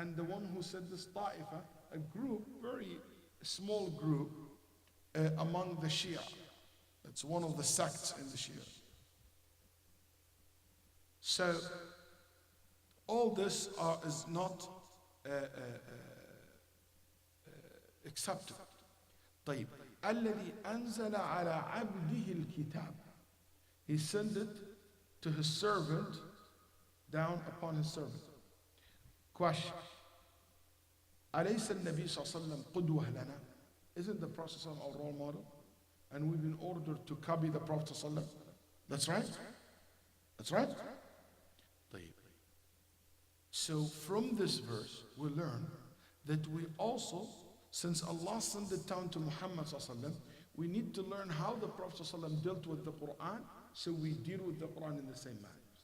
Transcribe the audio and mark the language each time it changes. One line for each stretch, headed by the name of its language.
English: And the one who said this Ta'ifa, a group, very small group among the Shia. It's one of the sects in the Shia. So, all this is not accepted.
Arabic: طيب. الذي أنزل على عبده الكتاب.
English: He sent it to his servant, down upon his servant. Question.
Arabic: أليس النبي صلى الله عليه وسلم قدوة لنا?
English: Isn't the Prophet ﷺ our role model? And we've been ordered to copy the Prophet ﷺ. That's right? That's right? طيب. So from this verse we learn that we also, since Allah sent it down to Muhammad ﷺ, we need to learn how the Prophet ﷺ dealt with the Quran, so we deal with the Quran in the same manner.